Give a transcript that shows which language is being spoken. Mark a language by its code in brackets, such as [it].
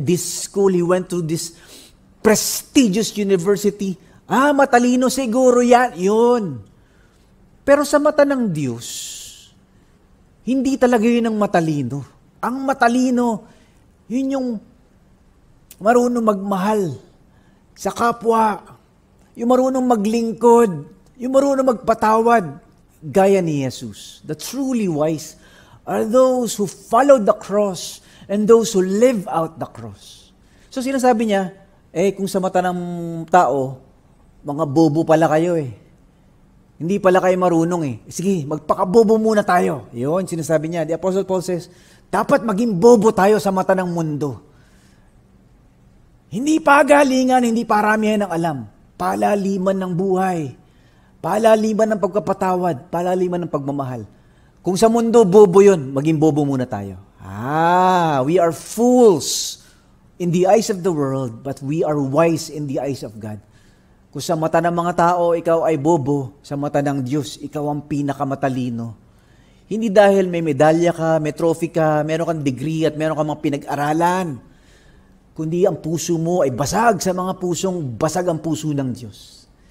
[en] This school, he went to this prestigious university. [tl] Matalino siguro yan. Yun. Pero sa mata ng Diyos, hindi talaga yun ang matalino. Ang matalino, yun yung marunong magmahal sa kapwa, yung marunong maglingkod, yung marunong magpatawad, gaya ni Jesus. [en] The truly wise are those who follow the cross and those who live out the cross. [tl] So sinasabi niya, kung sa mata ng tao, mga bobo pala kayo Hindi pala kayo marunong Sige, magpakabobo muna tayo. Yun, sinasabi niya. [en] The Apostle Paul says, [tl] dapat maging bobo tayo sa mata ng mundo. Hindi pagalingan, hindi paramihan ng alam. Palaliman ng buhay. Palaliman ng pagpapatawad. Palaliman ng pagmamahal. Kung sa mundo, bobo yun, maging bobo muna tayo. [en] We are fools in the eyes of the world, but we are wise in the eyes of God. [tl] Kung sa mata ng mga tao, ikaw ay bobo, sa mata ng Diyos, ikaw ang pinakamatalino. Hindi dahil may medalya ka, may trophy ka, meron kang degree at meron kang mga pinag-aralan, kundi ang puso mo ay basag sa mga pusong basag ang puso ng Diyos.